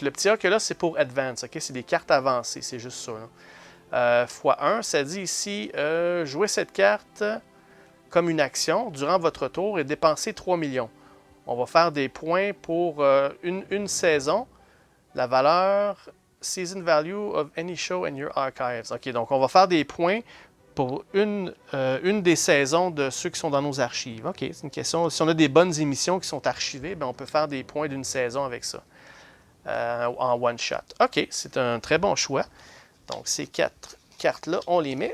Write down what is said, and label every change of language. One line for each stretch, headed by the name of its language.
French: Le petit A que là, c'est pour Advance. OK, c'est des cartes avancées, c'est juste ça. x1, ça dit ici, jouez cette carte comme une action durant votre tour et dépensez 3 millions. On va faire des points pour une saison. La valeur...
English: Season value of any show in your archives.
French: OK, donc on va faire des points pour une des saisons de ceux qui sont dans nos archives. OK, c'est une question. Si on a des bonnes émissions qui sont archivées, bien, on peut faire des points d'une saison avec ça. En
English: one shot.
French: OK, c'est un très bon choix. Donc, ces 4 cartes-là, on les met.